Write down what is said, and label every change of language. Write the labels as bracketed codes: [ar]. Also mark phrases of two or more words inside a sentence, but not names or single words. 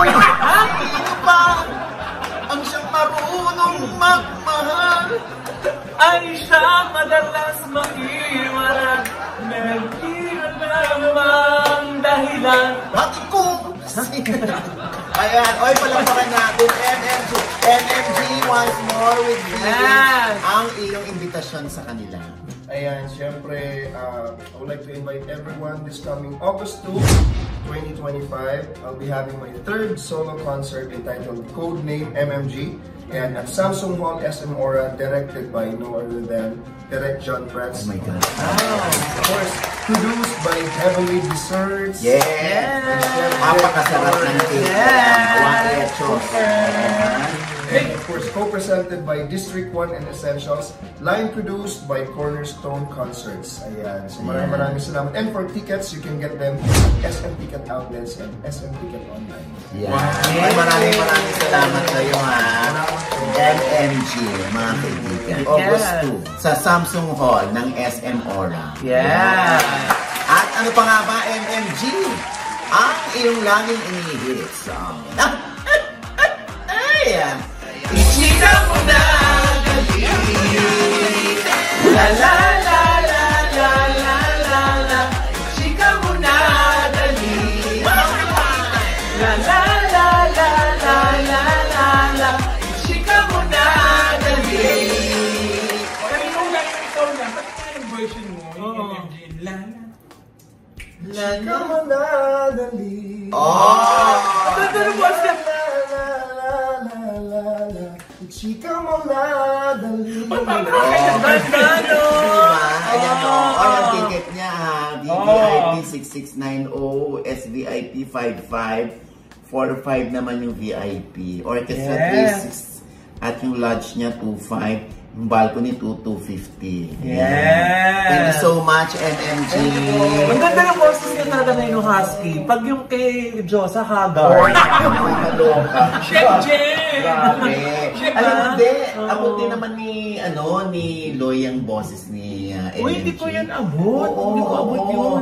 [tl] Sino ba ang siyang marunong magmahal? Ay siya madalas maiwanan. Nagkiralamang dahilan. Bakit ko? Ayan, oy, palampakan natin. [en] MMG once more with you. [tl] Ang iyong imbitasyon sa kanila. Ayan, syempre, [en] I would like to invite everyone this coming August 2, 2025. I'll be having my third solo concert entitled Codename MMG and at Samsung Hall SM Aura, directed by no other than Direct John Prats. Oh my God. Of course, produced by Heavenly Desserts. Yes! [tl] Napakasarap ng cake. [en] And of course, co-presented by District 1 and Essentials. Line produced by Cornerstone Concerts. [tl] Ayan. So maraming salamat. [en] And for tickets, you can get them at SM Ticket Outlets and SM Ticket Online. Yeah. [tl] Maraming salamat kayo ha. MMG, mga kaibigan. August 2 sa Samsung Hall ng SM Aura. [en] Yeah. [tl] At ano pa nga ba, MMG? Ang iyong laging inihihit song. Ayan. Ichika mo na dali. La la la la la la la la. Ichika mo na dali. La la la la la la la la. Ichika mo na dali. Ikaw lang. Ba't kaya yung version mo? Yung MMG. La la. Ichika mo na dali. Ano mo siya? Chika mo na dali. Ayan o. Ang ticket niya ha. VVIP 6690, SVIP 55, 45 naman yung VIP. Orchestra 36 at yung lodge niya 25. Yung balcony 250. [en] Yeah. Thank you so much, MMG. [tl] Ang ganda yung boses niya talaga na yung husky. Pag yung kay Josa, Hagar. Maloka. Chef Jen! Grabe. Alam mo, hindi. Ako din naman ni Loy ang boses ni MMG. Uy, hindi ko yan abot. Hindi ko abot yun.